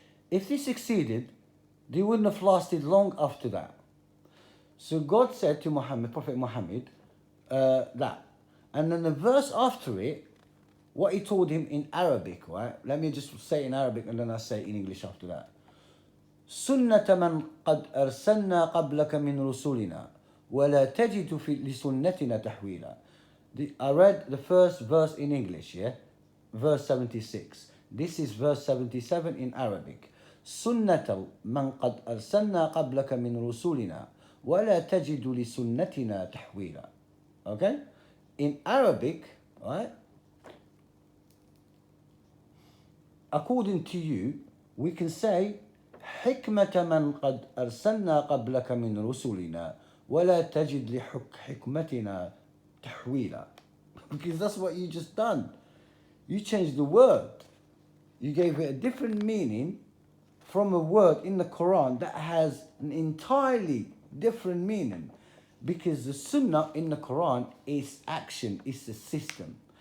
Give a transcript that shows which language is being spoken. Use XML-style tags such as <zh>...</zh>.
<en>If they succeeded, they wouldn't have lasted long after that. So God said to Muhammad, Prophet Muhammad, that. And then the verse after it, what he told him in Arabic, right? Let me just say it in Arabic and then I'll say it in English after that.</en> <ar>سنة من قد أرسلنا قبلك من رسولنا ولا تجد لسنتنا تحويلا.</ar> <en>I read the first verse in English, yeah? Verse 76. This is verse 77 in Arabic.</en> <ar>سنة من قد أرسلنا قبلك من رسولنا ولا تجد لسنتنا تحويلا.</ar> <en>Okay? In Arabic, right?</en> <ar>According to you, we can say حكمة من قد أرسلنا قبلك من رسلنا ولا تجد لحكمتنا تحويلا.</ar> <en>Because that's what you just done. You changed the word. You gave it a different meaning from a word in the Quran that has an entirely different meaning. Because the Sunnah in the Quran is action, it's a system.</en>